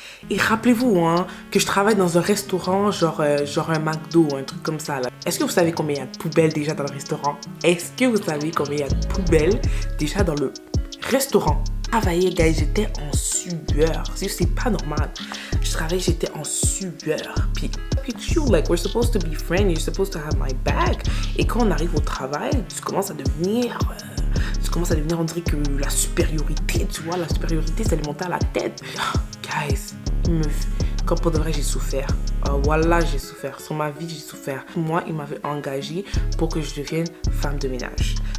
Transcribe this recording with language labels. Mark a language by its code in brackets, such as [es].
[fr] Et rappelez-vous, hein, que je travaille dans un restaurant, genre un McDo, un truc comme ça, là. Est-ce que vous savez combien il y a de poubelles déjà dans le restaurant? Est-ce que vous savez combien il y a de poubelles déjà dans le restaurant? Travailler, guys, j'étais en sueur. C'est pas normal. Je travaillais, j'étais en sueur. [en] Puis, you, like, we're supposed to be friends, you're supposed to have my back. [fr] Et quand on arrive au travail, tu commences à devenir, on dirait que la supériorité, tu vois, la supériorité, ça lui montait à la tête. Oh, guys, Comme pour de vrai, j'ai souffert. Voilà, j'ai souffert. Sur ma vie, j'ai souffert. Moi, il m'avait engagée pour que je devienne femme de ménage.